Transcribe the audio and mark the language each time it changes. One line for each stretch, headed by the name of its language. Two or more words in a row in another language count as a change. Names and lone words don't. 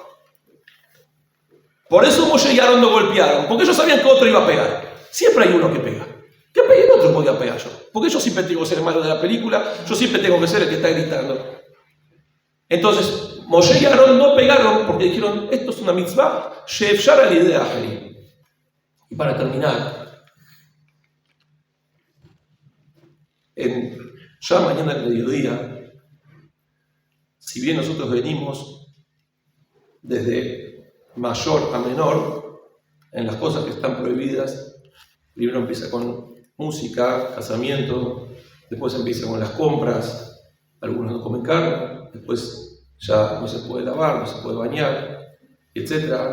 Spanish: Por eso Moshe y Aarón no golpearon, porque ellos sabían que otro iba a pegar. Siempre hay uno que pega. Que pegue el otro, podía pegar yo. Porque yo siempre tengo que ser el malo de la película, yo siempre tengo que ser el que está gritando. Entonces, Moshe y Aarón no pegaron porque dijeron, esto es una mitzvah,
Hebrew: שאפשר על ידי אחרים.
Spanish: Y para terminar, ya mañana al mediodía, si bien nosotros venimos desde mayor a menor, en las cosas que están prohibidas, primero empieza con música, casamiento, después empieza con las compras, algunos no comen carne, después ya no se puede lavar, no se puede bañar, etc.